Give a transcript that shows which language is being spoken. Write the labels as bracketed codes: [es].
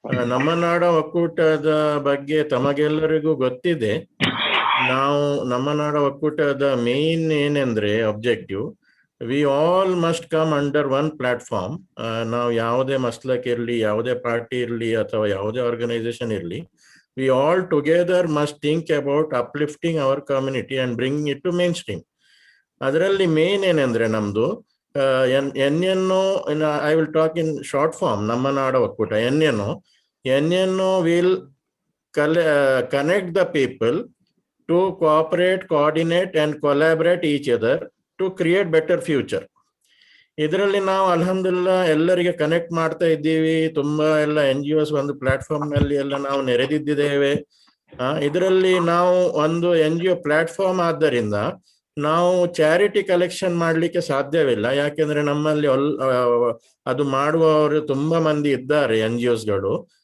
[kn] ನಮ್ಮನಾಡ ಒಕ್ಕೂಟದ ಬಗ್ಗೆ ತಮಗೆಲ್ಲರಿಗೂ ಗೊತ್ತಿದೆ. ನಾವು ನಮ್ಮನಾಡ ಒಕ್ಕೂಟದ ಮೇನ್ ಏನೆಂದ್ರೆ objective, [en] We all must come under one platform. [kn] ನಾವು ಯಾವುದೇ ಮಸ್ಲಕ್ ಇರಲಿ, ಯಾವುದೇ ಪಾರ್ಟಿ ಇರಲಿ ಅಥವಾ ಯಾವುದೇ ಆರ್ಗನೈಸೇಷನ್ ಇರಲಿ, [en] we all together must think about uplifting our community and bringing it to mainstream. [kn] ಅದರಲ್ಲಿ ಮೇನ್ ಏನಂದ್ರೆ ನಮ್ದು ಎನ್ಎನ್ಒ, [en] I will talk in short form. ನಮ್ಮ ನಾಡ ಒಕ್ಕೂಟ NNO will connect the people to cooperate, coordinate and collaborate each other to create better future. [kn] ಇದರಲ್ಲಿ ನಾವು ಅಲ್ಹಮ್ದುಲಿಲ್ಲಾ ಎಲ್ಲರಿಗೆ connect ಮಾಡ್ತಾ ಇದ್ದೀವಿ. ತುಂಬಾ ಎಲ್ಲ NGOs ಒಂದು ಪ್ಲಾಟ್ಫಾರ್ಮ್ ನಲ್ಲಿ ಎಲ್ಲ ನಾವು ನೆರೆದಿದ್ದೇವೆ. ಇದರಲ್ಲಿ ನಾವು ಒಂದು NGO ಪ್ಲಾಟ್ಫಾರ್ಮ್ ಆದ್ದರಿಂದ ನಾವು ಚಾರಿಟಿ ಕಲೆಕ್ಷನ್ ಮಾಡ್ಲಿಕ್ಕೆ ಸಾಧ್ಯವಿಲ್ಲ. ಯಾಕೆಂದ್ರೆ ನಮ್ಮಲ್ಲಿ ಅದು ಮಾಡುವವರು ತುಂಬಾ ಮಂದಿ ಇದ್ದಾರೆ NGOsಗಳು.